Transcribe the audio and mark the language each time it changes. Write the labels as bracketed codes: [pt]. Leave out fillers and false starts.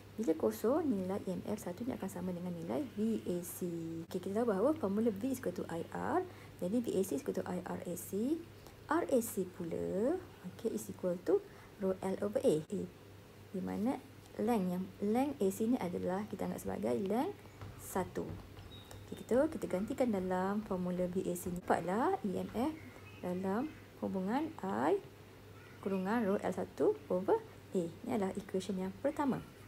[ms] Bila kosong, nilai EMF 1 ni akan sama dengan nilai VAC. [en] Okay, [ms] kita tahu bahawa [en] formula V is equal to IR, jadi VAC is equal to IRAC. RAC pula, okay, is equal to rho L over A. [ms] Di mana length AC ni adalah kita anggap sebagai length 1. Kita gantikan dalam formula VAC ni. Dapatlah EMF dalam hubungan I kurungan rho L1 over A. Ini adalah equation yang pertama.